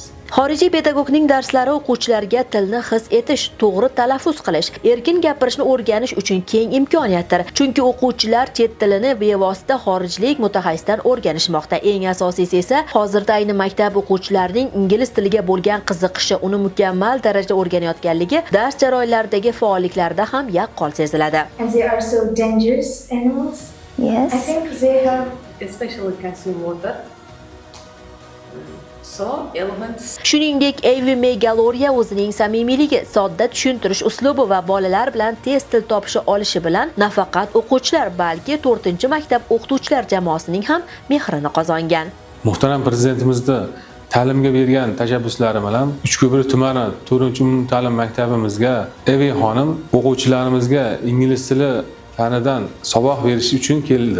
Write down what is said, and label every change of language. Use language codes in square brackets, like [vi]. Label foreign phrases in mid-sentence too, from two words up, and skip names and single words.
[uz] Xorijiy pedagogning darslari o'quvchilarga tilni his etish, to'g'ri talaffuz qilish, erkin gapirishni o'rganish uchun keng imkoniyatdir. Chunki o'quvchilar chet tilini bevosita xorijlik mutaxassisdan o'rganishmoqda. Eng asosiysi esa hozirda ayni maktab o'quvchilarining ingliz tiliga bo'lgan qiziqishi, uni mukammal darajada o'rganayotganligi dars jarayonlaridagi faolliklarda ham yaqqol seziladi. [en] And they are so dangerous animals. Yes. I think they have especially consume water. So elephants. [uz] Shuningdek, Evi Megaloria o'zining samimiyligi, sodda tushuntirish uslubi va bolalar bilan tez til topisha olishi bilan nafaqat o'quvchilar, balki 4-maktab o'qituvchilar jamoasining ham mehrini qozongan. Muhtaram Prezidentimizning ta'limga bergan tashabbuslari bilan Uchko'prik tumani 4-ta'lim maktabimizga Evi xonim o'quvchilarimizga ingliz tili fanidan saboq berish uchun keldi.